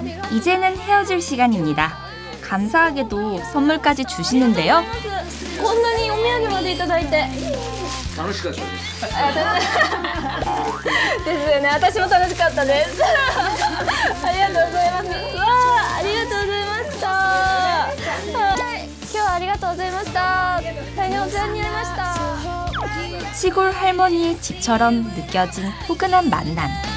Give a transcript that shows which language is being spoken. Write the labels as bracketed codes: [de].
[ko] 이제는 헤어질 시간입니다. 감사하게도 선물까지 주시는데요. [ja] こんなにお土産までいただいて。楽しかったです。ですよね。私も楽しかったです。ありがとうございます。わあ、ありがとうございました。はい、今日はありがとうございました。大変お世話になりました。 [ko] 시골 할머니의 집처럼 느껴진 포근한 만남.